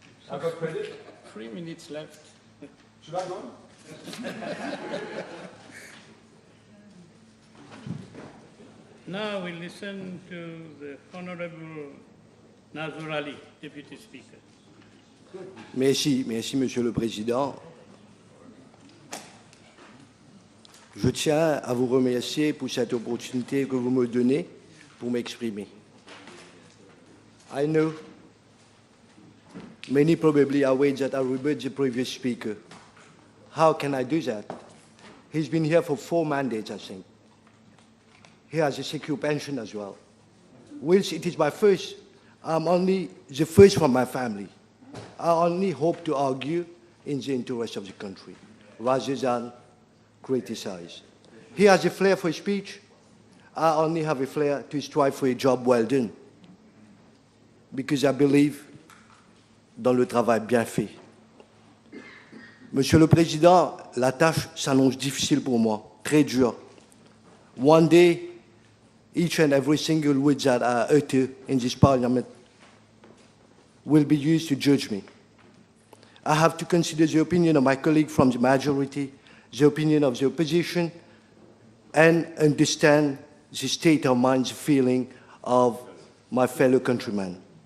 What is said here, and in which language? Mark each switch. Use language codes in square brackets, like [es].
[en] I got credit? 3 minutes left. Should I go? Now we listen to the Honorable Nazir Ali, Deputy Speaker. [fr] Merci, Monsieur le Président. Je tiens à vous remercier pour cette opportunité que vous me donnez pour m'exprimer. [en] I know many probably are aware that I rebut the previous speaker. How can I do that? He's been here for 4 mandates, I think. He has a secure pension as well. Whilst it is my first, I'm only the first from my family. I only hope to argue in the interest of the country, rather than criticize. He has a flair for speech. I only have a flair to strive for a job well done, because I believe [fr] dans le travail bien fait. Monsieur le Président, la tâche s'annonce difficile pour moi, très dure. [en] One day, each and every single word that I utter in this Parliament will be used to judge me. I have to consider the opinion of my colleague from the majority, the opinion of the opposition, and understand the state of mind, the feeling of my fellow countrymen.